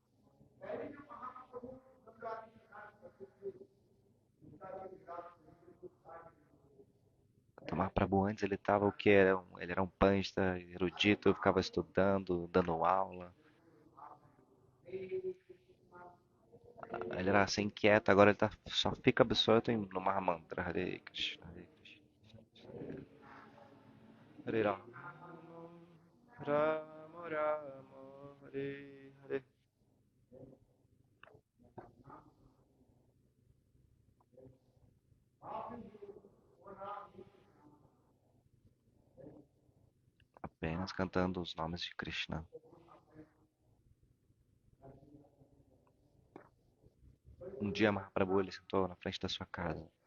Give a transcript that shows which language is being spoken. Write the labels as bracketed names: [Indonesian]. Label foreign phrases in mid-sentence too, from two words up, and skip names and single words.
[Portuguese] Então, Mahaprabhu antes ele tava o que? Ele era um pandita, erudito, ficava estudando, dando aula. Ele era assim inquieto, agora ele só fica absorto no Mahamantra. [Sanskrit] Hare Krishna, Hare Krishna. Hare Rama, Rama Rama, Hare Hare. [Portuguese] Apenas cantando os nomes de Krishna. Um dia Mahaprabhu ele sentou na frente da sua casa.